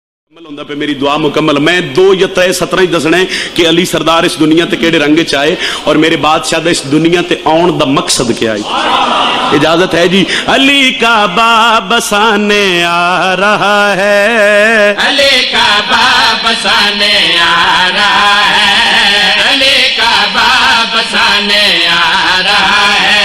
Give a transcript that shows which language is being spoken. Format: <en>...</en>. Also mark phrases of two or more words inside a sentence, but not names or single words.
<pa>ਹੁੰਦਾ ਪਏ ਮੇਰੀ ਦੁਆ ਮੁਕੰਮਲ ਮੈਂ 2 ਯਾ 3 ਸਤਰਾਂ ਹੀ ਦਸਣਾ ਹੈ ਕਿ ਅਲੀ ਸਰਦਾਰ ਇਸ ਦੁਨੀਆ ਤੇ ਕੇੜੇ ਰੰਗ ਚ ਆਏ ਔਰ ਮੇਰੇ ਬਾਦਸ਼ਾਹ ਦਾ ਇਸ ਦੁਨੀਆ ਤੇ ਆਉਣ ਦਾ ਮਕਸਦ ਕਿਆ ਹੈ। ਇਜਾਜ਼ਤ ਹੈ ਜੀ।</pa> <ur>علی کا باب بسانے آ رہا ہے, علی کا باب بسانے آ رہا ہے، علی کا باب بسانے آ رہا ہے.</ur>